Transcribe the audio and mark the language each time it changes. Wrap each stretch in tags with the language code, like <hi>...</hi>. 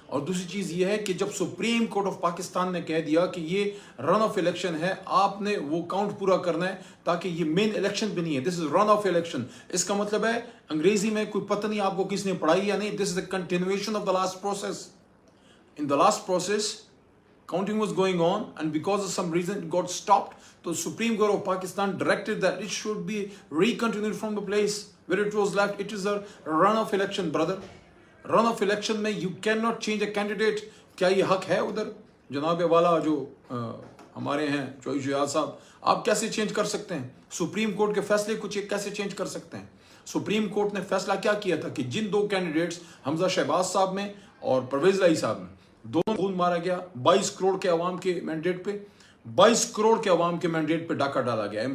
<ur>اور دوسری چیز یہ ہے کہ جب سپریم کورٹ آف پاکستان نے کہہ دیا کہ یہ رن آف الیکشن ہے، آپ نے وہ کاؤنٹ پورا کرنا ہے تاکہ یہ مین الیکشن بھی نہیں ہے.</ur> <en>This is run off election.</en> <ur>اس کا مطلب ہے انگریزی میں کوئی پتہ نہیں آپ کو کس نے پڑھائی یا نہیں،</ur> <en>This is a continuation of the last process. In the last process, counting was going on, and because of some reason it got stopped. So Supreme Court of Pakistan directed that it should be recontinued from the place where it was left. It is a run-off election, brother. Run-off election میں you cannot change a candidate.</en> <ur>کیا یہ حق ہے ادھر؟ جناب والا جو ہمارے ہیں شجاعت صاحب، آپ کیسے چینج کر سکتے ہیں؟ سپریم کورٹ کے فیصلے کو کیسے چینج کر سکتے ہیں؟ سپریم کورٹ نے فیصلہ کیا کیا تھا کہ جن 2 کینڈیڈیٹس حمزہ شہباز صاحب میں اور پرویز الہی صاحب میں دونوں خون مارا گیا، 22 کروڑ کے عوام کے مینڈیٹ پہ، 22 کروڑ کے عوام کے مینڈیٹ پہ ڈاکہ ڈالا گیا.</ur>